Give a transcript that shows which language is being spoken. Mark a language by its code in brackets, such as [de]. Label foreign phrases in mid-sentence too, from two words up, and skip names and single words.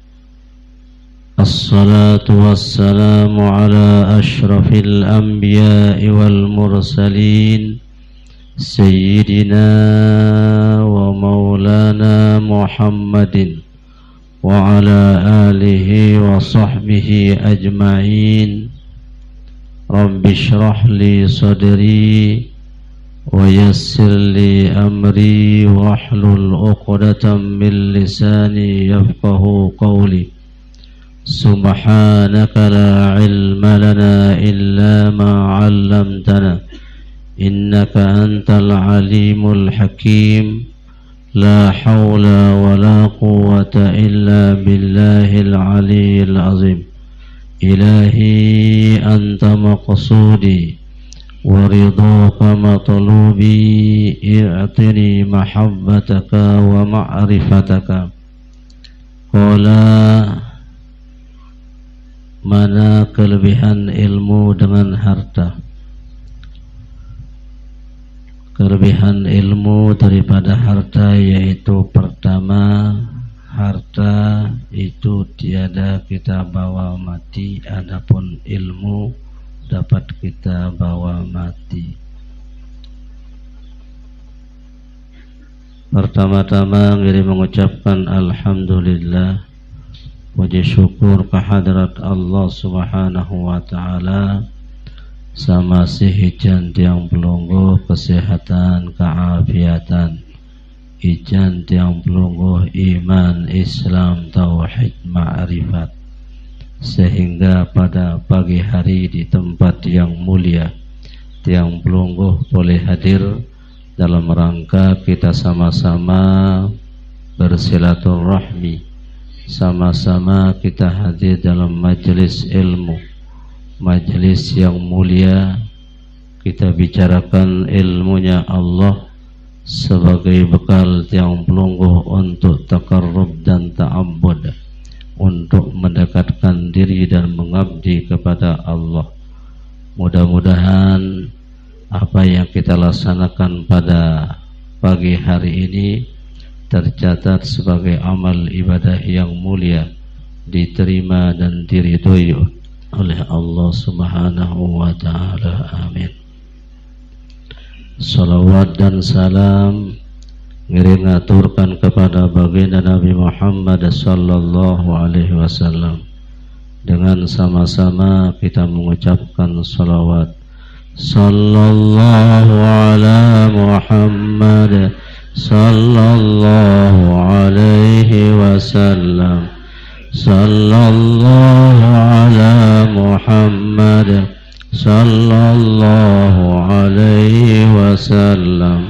[ar] الصلاة والسلام على أشرف الأنبياء والمرسلين سيدنا ومولانا محمد وعلى آله وصحبه أجمعين. رب اشرح لي صدري ويسر لي أمري واحلل عقدة من لساني يفقهوا قولي. سبحانك لا علم لنا إلا ما علمتنا إنك أنت العليم الحكيم. لا حول ولا قوة إلا بالله العلي العظيم. إلهي أنت مقصودي ورضاك مطلوبي اعطني محبتك ومعرفتك. Qala, [id] mana kelebihan ilmu dengan harta? Kelebihan ilmu daripada harta yaitu pertama, harta itu tiada kita bawa mati, adapun ilmu dapat kita bawa mati. Pertama-tama kami mengucapkan alhamdulillah, puji syukur kehadrat Allah [ar] سبحانه وتعالى, [id] sama [sas] sihijan tiang pelungguh [id] kesehatan keafiatan, [sas] ijan tiang pelungguh iman [id] Islam tauhid ma'rifat, sehingga pada pagi hari di tempat yang mulia [sas] tiang pelungguh [id] boleh hadir dalam rangka kita sama-sama bersilaturahmi, sama-sama kita hadir dalam majelis ilmu, majelis yang mulia. Kita bicarakan ilmunya Allah sebagai bekal [sas] tiang pelungguh [id] untuk takarrub dan ta'abbud, untuk mendekatkan diri dan mengabdi kepada Allah. Mudah-mudahan apa yang kita laksanakan pada pagi hari ini tercatat sebagai amal ibadah yang mulia, diterima dan diridhoi oleh Allah [ar] سبحانه وتعالى. [id] Amin. Salawat dan salam ngiring aturkan kepada baginda Nabi Muhammad [ar] صلى الله عليه وسلم. [id] Dengan sama-sama kita mengucapkan salawat. [ar] صلى الله على محمد صلى الله عليه وسلم. صلى الله على محمد صلى الله عليه وسلم.